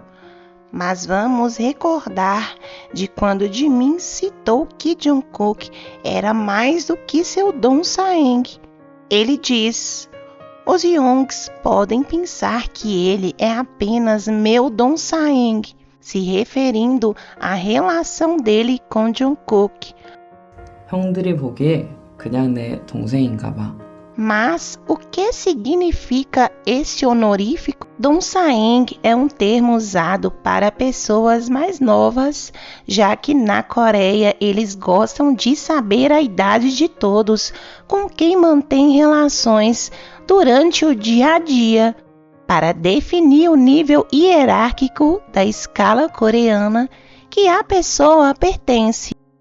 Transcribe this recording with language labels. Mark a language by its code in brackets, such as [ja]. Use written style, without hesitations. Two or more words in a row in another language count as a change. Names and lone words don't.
[pt] Mas vamos recordar de quando Jimin citou que Jungkook era mais do que seu [ko] 동생. [pt] Ele diz: [en] os Youngs [pt] podem pensar que ele é apenas meu [ko] 동생, [pt] se referindo à relação dele com Jungkook. [ko] 형들이 보기에 그냥 내 동생인가 봐. [pt] Mas o que significa esse honorífico? [ko] 동생 [pt] é um termo usado para pessoas mais novas, já que na Coreia eles gostam de saber a idade de todos com quem mantém relações durante o dia a dia, para definir o nível hierárquico da escala coreana que a pessoa pertence.